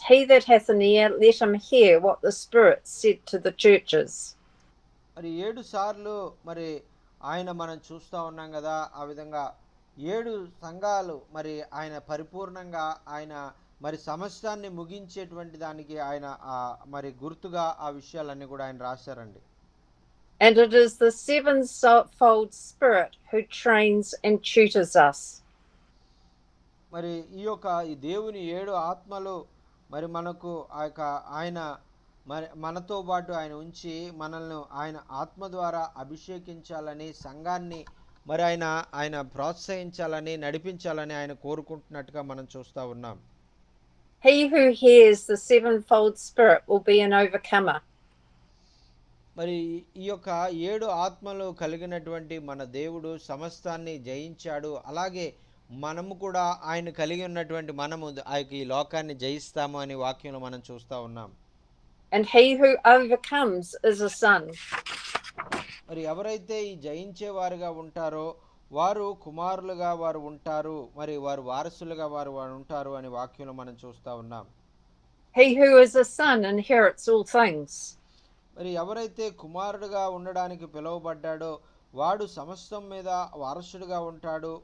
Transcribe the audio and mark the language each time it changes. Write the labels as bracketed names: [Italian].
[English] He that hath an ear, let him hear what the Spirit said to the churches. [Telugu] మరి 7 సార్లు మరి ఆయన మనం చూస్తూ ఉన్నాం కదా, ఆ విధంగా 7 సంఘాలు మరి ఆయన పరిపూర్ణంగా ఆయన మరి సమస్తాన్ని ముగించేటువంటి దానికి ఆయన మరి గుర్తుగా ఆ విషయాలన్నీ కూడా ఆయన రాశారండి. [English] And it is the sevenfold Spirit who trains and tutors us. [Telugu] మరి ఈ దేవుని 7 ఆత్మలు మరి మనకు ఆయన మరి మనతో పాటు ఆయన ఉంచి మనల్ని ఆయన ఆత్మ ద్వారా అభిషేకించాలని, సంఘాన్ని మరి ఆయన ప్రోత్సహించాలని, నడిపించాలని ఆయన కోరుకుంటున్నట్టుగా మనం చూస్తూ ఉన్నాం. [English] He who hears the sevenfold Spirit will be an overcomer. [Telugu] మరి ఈ యొక్క 7 ఆత్మలు కలిగినటువంటి మన దేవుడు సమస్తాన్ని జయించాడు. అలాగే మనము కూడా ఆయన కలిగి ఉన్నటువంటి మనము ఈ లోకాన్ని జయిస్తాము అని వాక్యంలో మనం చూస్తూ ఉన్నాం. [English] And he who overcomes is a son. [Telugu] మరి ఎవరైతే ఈ జయించేవారుగా ఉంటారో వారు కుమారులుగా వారు ఉంటారు, మరి వారు వారసులుగా వారు ఉంటారు అని వాక్యంలో మనం చూస్తూ ఉన్నాం. [English] He who is a son inherits all things. [Telugu] మరి ఎవరైతే కుమారుడుగా ఉండడానికి పిలువబడ్డాడో వాడు సమస్తం మీద వారసుడుగా ఉంటాడు.